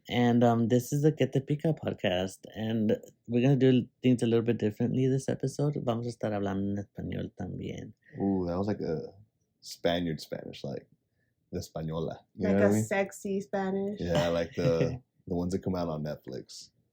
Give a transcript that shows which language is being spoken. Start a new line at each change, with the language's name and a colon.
English: And this is the Get the Pica podcast. And we're going to do things a little bit differently this episode.
Spanish: Vamos a estar hablando en español también.
English: Ooh, that was like a Spaniard Spanish, like the Española. You Like know what a I mean? sexy Spanish. Yeah, like the ones that come out on Netflix.